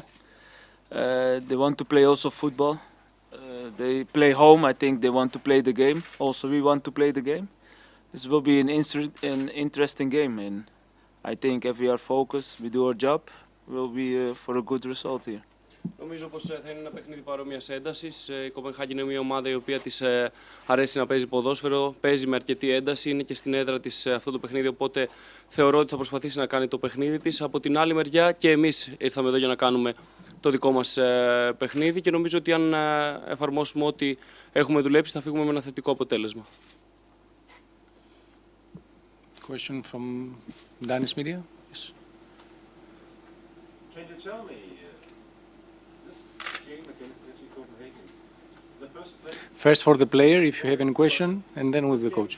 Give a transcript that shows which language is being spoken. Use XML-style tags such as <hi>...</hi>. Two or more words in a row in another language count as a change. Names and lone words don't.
<en>They want to play also football. They play home. I think they want to play the game. Also, we want to play the game. This will be an interesting game, and I think if we are focused, we do our job, we'll be for a good result here.</en> <el>Νομίζω πως θα είναι ένα παιχνίδι παρόμοιας έντασης. Η Copenhagen είναι μια ομάδα η οποία της αρέσει να παίζει ποδόσφαιρο, παίζει με αρκετή ένταση, είναι και στην έδρα της αυτό το παιχνίδι, οπότε θεωρώ ότι θα προσπαθήσει να κάνει το παιχνίδι της. Από την άλλη μεριά και εμείς ήρθαμε εδώ για να κάνουμε το δικό μας παιχνίδι και νομίζω ότι αν εφαρμόσουμε ό,τι έχουμε δουλέψει θα φύγουμε με ένα θετικό αποτέλεσμα.</el> <en>Question from Danis Media. Yes. Can you tell me this game against Copenhagen, the first place? First for the player, if you have any question, and then with the coach.</en>